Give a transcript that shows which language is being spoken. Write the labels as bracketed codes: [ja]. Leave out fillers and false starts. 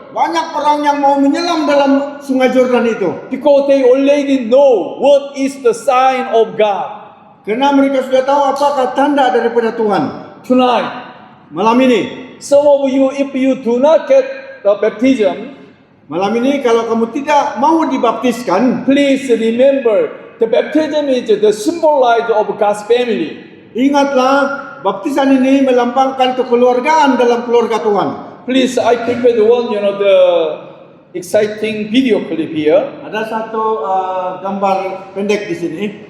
[ms] banyak orang yang mau menyelam dalam Sungai Jordan itu. [en] because they already know what is the sign of God. [ms] Karena mereka sudah tahu apakah tanda daripada Tuhan. [en] Tonight, [ms] Malam ini, [en] some of you, if you do not get the baptism, [ms] malam ini kalau kamu tidak mau dibaptiskan, [en] please remember the baptism is the symbolize of God's family. [ms] ingatlah baptisan ini melambangkan kekeluargaan dalam keluarga Tuhan. [en] Please, I prepared one, the exciting video clip here. [ms] Ada satu gambar pendek di sini.